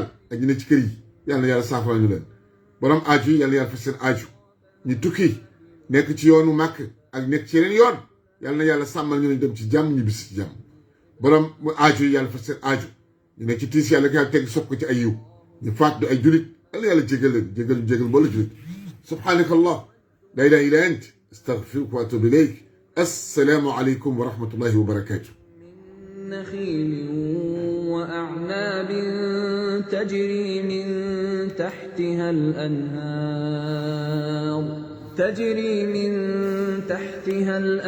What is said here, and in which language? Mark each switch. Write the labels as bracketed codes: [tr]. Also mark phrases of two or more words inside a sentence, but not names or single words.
[wo] ak ñu ne ci kër yi yàlla saafara ñu leen borom aaju yi yàlla fas seen aaju ñu tukki nekk ci yoonu màkk ak nekk ci yeneen yoon yàlla sàmmal ñu dem ci jàmm ñu bis ci jàmm borom aaju yi yàlla fas seen aaju ñu nekk ci tiis yàlla ko teg sopp ko ci ay yiw ñu faat du ay julit yàlla jégal leen jégal mbooloo julit [ar] سبحانك الله لا إله إلا أنت أستغفرك وأتوب إليك السلام عليكم ورحمة الله وبركاته نخيل وأعناب تجري من تحتها الأنهار